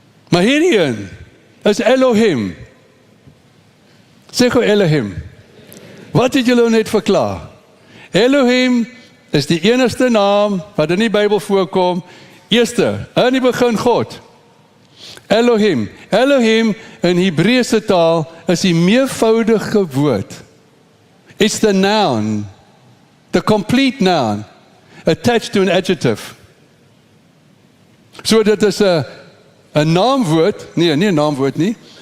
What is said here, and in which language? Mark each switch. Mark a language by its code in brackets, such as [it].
[af] Maar hierdie een is Elohim. Sê gou Elohim. Wat het julle net verklaar? Elohim is die enigste naam wat in die Bybel voorkom. Eerste, in die begin God. Elohim. Elohim in Hebreëse taal is die meervoudige woord. [en] It's the noun, the complete noun, attached to an adjective. [af] So dit is 'n naamwoord, nie 'n naamwoord nie.